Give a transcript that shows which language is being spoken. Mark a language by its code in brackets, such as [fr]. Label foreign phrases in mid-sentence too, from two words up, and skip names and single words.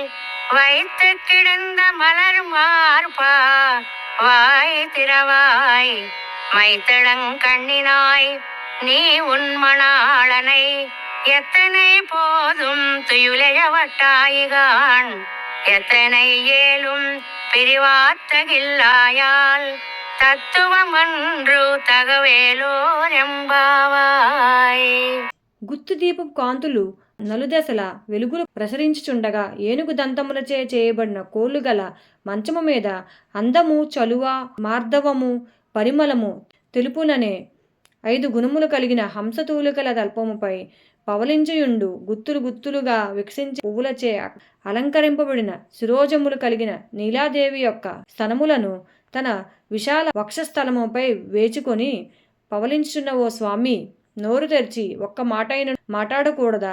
[ta] வைத்து கிடந்த மலர் மார்பா வாய் திறவாய் மைத்தடங்கண்ணினாய் நீ உன் மணாளனை எத்தனை போதும் துயிலழவட்டாயிகான் எத்தனை ஏலும் பிரிவாத்தகில்லாயால் తత్వమండ్రు తగవేలోరెంబావాయ్. [te] గుత్తు దీపపు కాంతులు నలుదశల వెలుగులు ప్రసరించుచుండగా ఏనుగు దంతములచే చేయబడిన కోళ్ళు గల మంచము మీద అందము, చలువ, మార్దవము, పరిమళము, తెలుపుననే 5 గుణములు కలిగిన హంసతూలికల తల్పముపై పవలించుయుండు గుత్తులు గుత్తులుగా వికసించే పువ్వులచే అలంకరింపబడిన శిరోజములు కలిగిన నీలాదేవి యొక్క స్తనములను తన విశాల వక్షస్థలముపై వేచుకొని పవలించుచున్న ఓ స్వామి, నోరు తెరిచి ఒక్క మాటైన మాట్లాడకూడదా?